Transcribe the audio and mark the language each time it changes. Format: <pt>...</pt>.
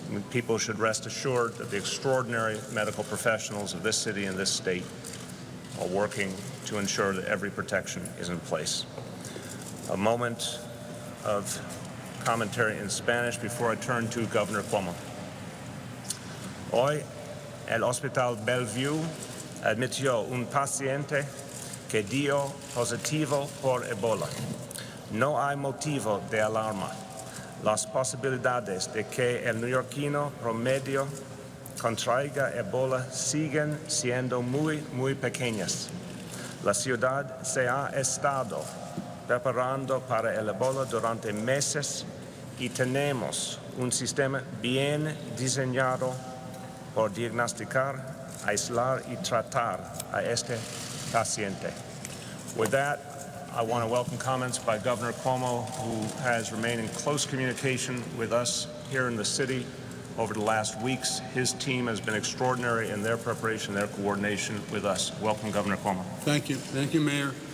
<en>People should rest assured that the extraordinary medical professionals of this city and this state are working to ensure that every protection is in place. A moment of commentary in Spanish before I turn to Governor Cuomo.</en> <es>Hoy, el Hospital Bellevue admitió un paciente que dio positivo por Ebola. No hay motivo de alarma. Las posibilidades de que el neoyorquino promedio contraiga Ebola siguen siendo muy pequeñas. La ciudad se ha estado preparando para el Ebola durante meses y tenemos un sistema bien diseñado por diagnosticar, aislar y tratar a este paciente.</es> <en>With that, I want to welcome comments by Governor Cuomo, who has remained in close communication with us here in the city over the last weeks. His team has been extraordinary in their preparation, their coordination with us. Welcome, Governor Cuomo. Thank you. Thank you, Mayor.</en>